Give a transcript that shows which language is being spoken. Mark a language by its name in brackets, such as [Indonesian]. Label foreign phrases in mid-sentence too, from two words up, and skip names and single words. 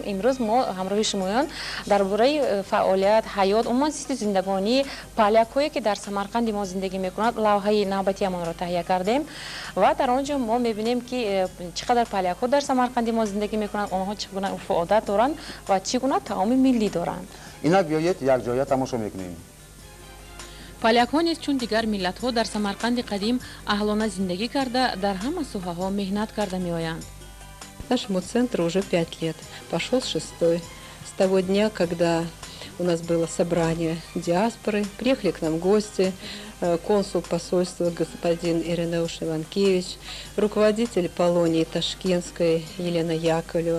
[Tajik] امروز ما همراه شمایان درباره فعالیت حیات عموما زیست زندگانی پالیاکایی که در سمرقند ما زندگی میکنند لوحه نوبتی ما را تهیه کردیم و در آنجا ما میبینیم که چقدر پالیاک‌ها در سمرقند ما زندگی میکنند، آنها چگونه عرف و عادت دارند و چگونه طعام ملی دارند. اینا بیایید یک جای تماشا میکنیم. پالیاک‌ها نیز чун дигар миллатҳо дар Самарқанди қадим аҳлона зиндагӣ карда дар ҳама соҳаҳо меҳнат карда меоянд. [Russian] Нашему центру уже 5 лет, пошел 6-й. С того дня, когда у нас было собрание диаспоры, приехали к нам гости, консул посольства господин Иринеуш Иванкевич, руководитель Полонии Ташкентской Елена Яковлева.